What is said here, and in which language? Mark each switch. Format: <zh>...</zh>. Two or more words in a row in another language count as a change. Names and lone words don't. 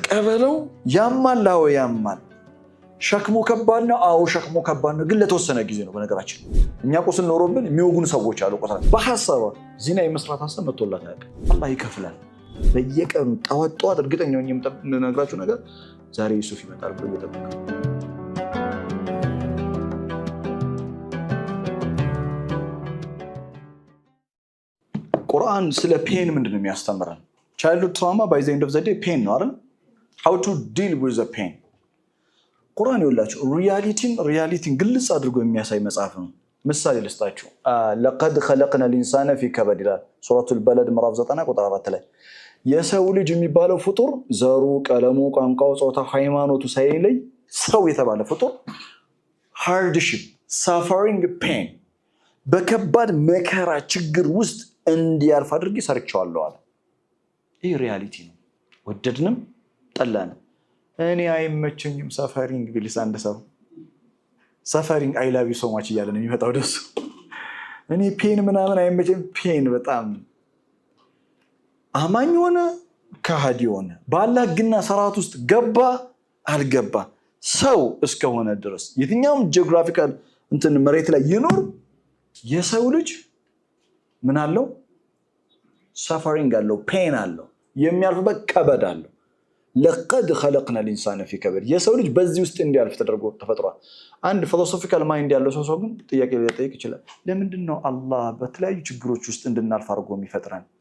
<am>ተቀበለው ያማል አዎ ያማል ሸክሙ ከባድ ነው አዎ ሸክሙ ከባድ ነው ግን ለተወሰነ ጊዜ ነው በነገራችን እኛ ቁስል ኖሮብን የሚወጉን ሰዎች አሉ ቁስል በሐሳብ ዚና የመስራት ሐሳብ መጥቶላት ያቀ አላህ ይከፍላል በየቀኑ ጣወጣው እርግጠኛው የምነግራችሁ ነገር ዛሬ ዩሱፍ ይመጣል ብሎ እየጠበቀ ቁርአን ስለ ፔን ምንድነው የሚያስተምረን</am> <en>childhood trauma by the end of the day pain</en> <am>ነው አይደል</am> <en>how to deal with the pain</en> <am>ቁርአን ይወላችሁ</am> <ar>ሪያሊቲን ግልጽ አድርጎ የሚያሳይ መጽሐፍ ነው ምሳሌ ልስጣችሁ لقد خلقنا الانسان في كبد ይላል ሱረቱል በለድ ምዕራፍ 9</ar> <am>ቁጥር 4 ላይ የሰው ልጅ የሚባለው ፍጡር ዘሩ ቀለሙ ቋንቋው ጾታው ሃይማኖቱ ሳይለይ ሰው የተባለ ፍጡር</am> <en>hardship suffering pain</en> <am>በከባድ መከራ ችግር ውስጥ እንዲያልፍ አድርጌ ሰርቻለሁ አለ ይሄ ሪያሊቲ ነው ወደድንም ጠላንም እኔ አይመቸኝም ሰፈሪንግ ቢልስ አንድ ሰው ሰፈሪንግ</am> <en>I love you so much</en> <am>እያለ ነው የሚመጣው ደስ እኔ ፔን ምናምን አይመቸኝም ፔን በጣም አማኝ ሆነ ከሃዲ ሆነ ባላህ ግና ሰራት ውስጥ ገባ አልገባ ሰው እስከሆነ ድረስ የትኛውም ጂኦግራፊካል እንትን መሬት ላይ ይኖር የሰው ልጅ ምን አለው ሰፈሪንግ አለው ፔን አለው የሚያልፍበት ከበድ አለው</am> <ar>لقد خلقنا الانسان في كبد</ar> <am>የሰው ልጅ በዚህ ውስጥ እንዲያልፍ ተደርጎ ተፈጥሯል አንድ</am> <en>philosophical mind</en> <am>ያለው ሰው ግን ጥያቄ ሊጠይቅ ይችላል ለምንድን ነው አላህ በተለያዩ ችግሮች ውስጥ እንድናልፍ አድርጎ የሚፈጥረን</am>